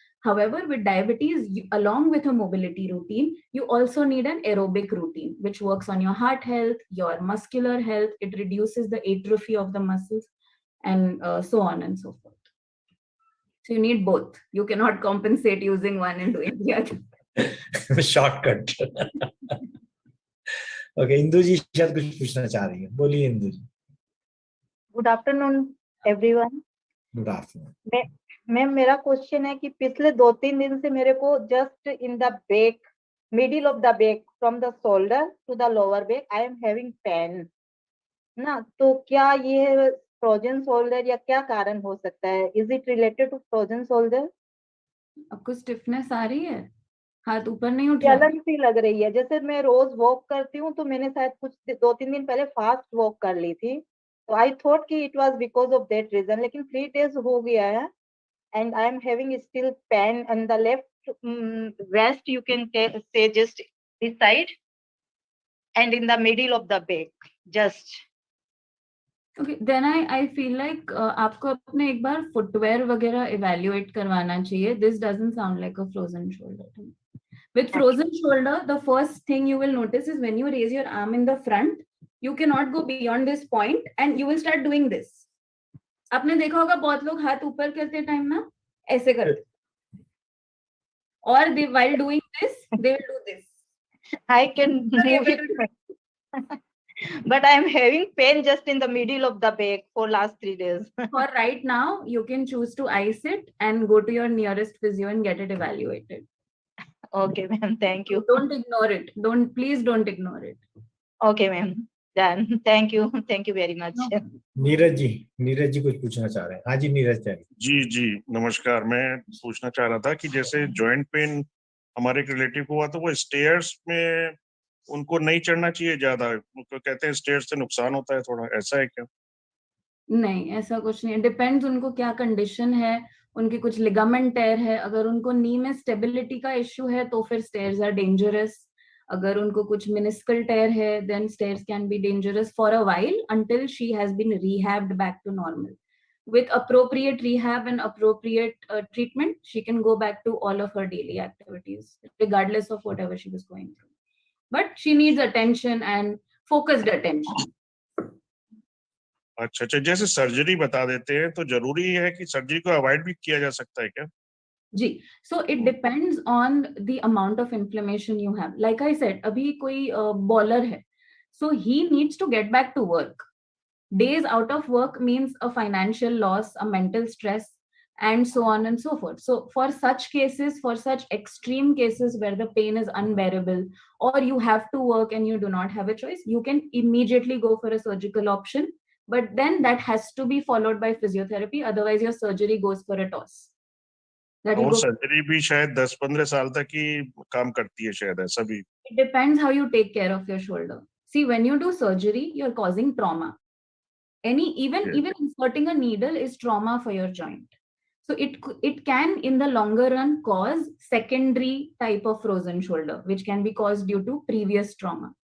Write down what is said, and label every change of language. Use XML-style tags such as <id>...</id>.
<en>However, with diabetes, along with a mobility routine, you also need an aerobic routine, which works on your heart health, your muscular health. It reduces the atrophy of the muscles, and so on and so forth. So you need both. You cannot compensate using one and doing the other.</en> <hi>Shortcut. Okay, Indu जी शायद कुछ पूछना चाह रही है. बोलिए इंदु जी.</hi> <en>Good afternoon everyone. Good afternoon.</en> <hi>Ma'am मेरा question है कि पिछले 2-3 दिन से मेरे को</hi> <en>Just in the back, middle of the back, from the shoulder to the lower back, I am having pain ना.</en> <hi>तो क्या ये फ्रोजन शोल्डर या क्या कारण हो सकता है?</hi> <en>Is it related to frozen shoulder?</en> <hi>आपको स्टिफनेस आ रही है? हाथ ऊपर नहीं उठ रहा? जलन सी लग रही है. जैसे मैं रोज वॉक करती हूँ, तो मैंने शायद कुछ 2-3 दिन पहले फास्ट वॉक कर ली थी, तो आई थॉट कि</hi> <en>It was because of that reason. लेकिन 3 days</en> <hi>हो गया है</hi> <en>and I am having still pain on the left wrist, you can say just this side, and in the middle of the back just. Okay, then I feel like</en> <hi>आपको अपने एक बार footwear वगैरह evaluate करवाना चाहिए.</hi> <en>This doesn't sound like a frozen shoulder to me. With frozen shoulder, the first thing you will notice is when you raise your arm in the front, you cannot go beyond this point and you will start doing this.</en> <hi>आपने देखा होगा बहुत लोग हाथ ऊपर करते time ना ऐसे करते, और</hi> <en>they while doing this they will do this. I can move it, but I am having pain just in the middle of the back for last 3 days. For right now, you can choose to ice it and go to your nearest physio and get it evaluated. Okay, ma'am. Thank you. Don't ignore it. Please don't ignore it. Okay, ma'am. Done. Thank you. Thank you very much. No.</en> <hi>Neeraj ji कुछ पूछना चाह रहे हैं. हाँ जी नीरज जी. जी नमस्कार. मैं पूछना चाह रहा था कि जैसे जॉइंट पेन हमारे एक रिलेटिव को हुआ, तो वो स्टेयर्स में उनको नहीं चढ़ना चाहिए ज्यादा, उनको कहते हैं स्टेयर्स से नुकसान होता है थोड़ा, ऐसा है क्या? नहीं, ऐसा कुछ नहीं. डिपेंड्स उनको क्या कंडीशन है. उनकी कुछ लिगामेंट टेयर है, अगर उनको नी में स्टेबिलिटी का इश्यू है तो फिर</hi> <en>Stairs are dangerous.</en> <hi>अगर उनको कुछ मिनिस्कल टेयर है,</hi> <en>then stairs can be dangerous for a while until she has been rehabbed back to normal. With appropriate rehab and appropriate treatment, she can go back to all of her daily activities, regardless of whatever she was going through. But she needs attention and focused attention.</en> <hi>अच्छा, जैसे surgery बता देते हैं, तो जरूरी है कि surgery को अवॉइड भी किया जा सकता है क्या?</hi> <en>जी, so it depends on the amount of inflammation you have. Like I said,</en> <hi>अभी कोई</hi> <en>bowler है, so he needs to get back to work. Days out of work means a financial loss, a mental stress, and so on and so forth. So for such cases, for such extreme cases where the pain is unbearable, or you have to work and you do not have a choice, you can immediately go for a surgical option. But then that has to be followed by physiotherapy. Otherwise, your surgery goes for a toss.</en> <hi>और surgery भी शायद 10-15 साल तक ही काम करती है शायद, ऐसा भी.</hi> <en>It depends how you take care of your shoulder. See, when you do surgery, you're causing trauma. Even inserting a needle is trauma for your joint. So it can in the longer run cause secondary type of frozen shoulder, which can be caused due to previous trauma.</en>